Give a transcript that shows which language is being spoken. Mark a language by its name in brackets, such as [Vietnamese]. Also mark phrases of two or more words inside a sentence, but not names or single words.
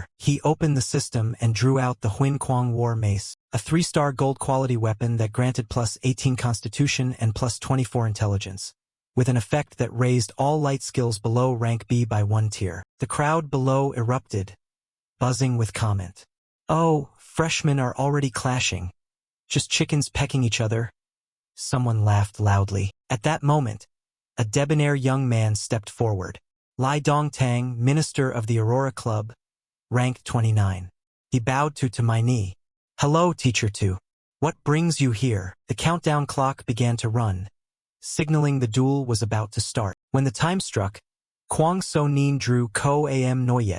[English] He opened the system and drew out the Huin Kwang War Mace, a 3-star gold quality weapon that granted plus 18 Constitution and plus 24 Intelligence, with an effect that raised all light skills below rank B by 1 tier. The crowd below erupted, buzzing with comment. Oh, freshmen are already clashing. Just chickens pecking each other. Someone laughed loudly. At that moment, a debonair young man stepped forward. Lai Dongtang, minister of the Aurora Club, ranked 29. He bowed to my knee. Hello, Teacher 2. What brings you here? The countdown clock began to run, signaling the duel was about to start. When the time struck, Kwang So-nin drew Ko-am Noyet.